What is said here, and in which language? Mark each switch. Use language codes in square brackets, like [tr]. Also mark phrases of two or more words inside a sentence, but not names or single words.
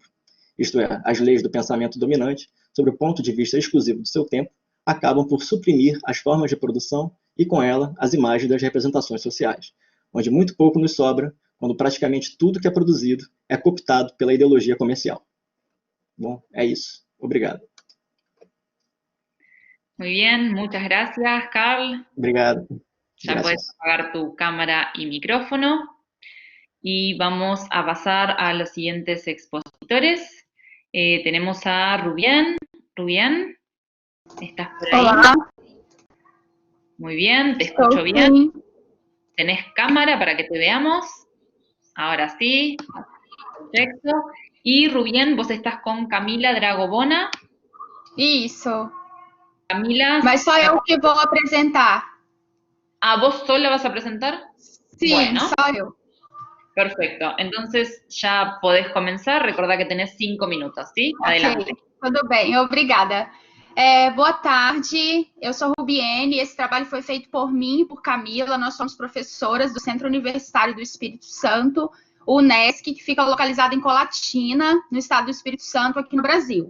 [pt] Isto é, as leis do pensamento dominante, sob o ponto de vista exclusivo do seu tempo, acabam por suprimir as formas de produção e, com ela, as imagens das representações sociais, onde muito pouco nos sobra quando praticamente tudo que é produzido é cooptado pela ideologia comercial. Bom, é isso. Obrigado. [es] Muy bien, muchas gracias, Carl. [pt] Obrigado. [es] Ya Gracias. puedes apagar tu cámara y micrófono. Y vamos a pasar a los siguientes expositores. Tenemos a Rubén. Rubén, ¿estás por ahí? [pt] Olá, [es] Muy bien, te [pt] estou [es] escucho bien. [pt] sim. [es] ¿Tenés cámara para que te veamos? Ahora sí. Perfecto. Y Rubén, vos estás con Camila Dragobona. [pt] Isso, [es] Camila, [pt] mas só eu que vou apresentar. [es] ¿vos sola vas a presentar? [pt] Sim, [es] Bueno. [pt] só eu. [es] Perfecto. Entonces ya podés comenzar. Recordá que tenés 5 minutos, ¿sí? Adelante. [pt] Ok, tudo bem, obrigada. Boa tarde, eu sou Rubiene, esse trabalho foi feito por mim e por Camila, nós somos professoras do Centro Universitário do Espírito Santo, o UNESC, que fica localizado em Colatina, no estado do Espírito Santo, aqui no Brasil.